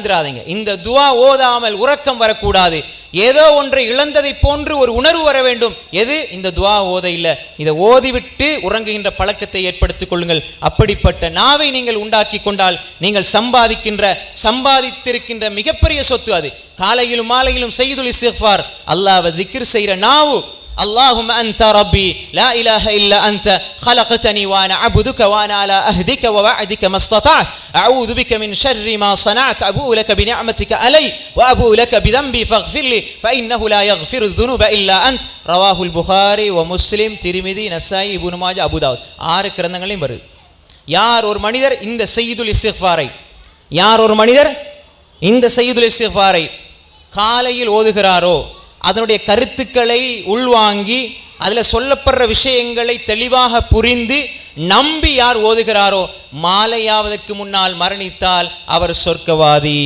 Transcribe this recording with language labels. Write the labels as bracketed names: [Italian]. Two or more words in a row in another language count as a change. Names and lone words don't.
[Tamil] இந்த துஆ ஓதாமல் உறக்கம் வரக்கூடாது. ஏதோ ஒன்றை இழந்ததை போன்று ஒரு உணர்வு வர வேண்டும். எது? இந்த துஆ ஓத இல்லை, இதை ஓதிவிட்டு உறங்குகின்ற பழக்கத்தை ஏற்படுத்திக் கொள்ளுங்கள். அப்படிப்பட்ட நாவை நீங்கள் உண்டாக்கி கொண்டால் நீங்கள் சம்பாதித்திருக்கின்ற மிகப்பெரிய சொத்து அது. காலையிலும் மாலையிலும் [Arabic] سيد الاستغفار, [Tamil] அல்லாஹ்வை திக்ர் செய்கிற நாவு. اللهم أنت ربي لا إله إلا أنت خلقتني وأنا عبدك وأنا على أهدك ووعدك ما استطعت أعوذ بك من شر ما صنعت أبوء لك بنعمتك علي وأبوء لك بذنبي فاغفر لي فإنه لا يغفر الذنوب إلا أنت رواه البخاري ومسلم திருமிதி நசாயி இப்னு மாஜா அபூ தாவூத் 6 கிரந்தங்களையும் வருது. யார் ஒரு மனிதர் இந்த [Arabic] سيد الاستغفار [Tamil] காலையில் ஓதுகிறாரோ, அதனுடைய கருத்துக்களை உள்வாங்கி அதில் சொல்லப்படுற விஷயங்களை தெளிவாக புரிந்து நம்பி யார் ஓதுகிறாரோ, மாலையாவதற்கு முன்னால் மரணித்தால் அவர் சொர்க்கவாதி.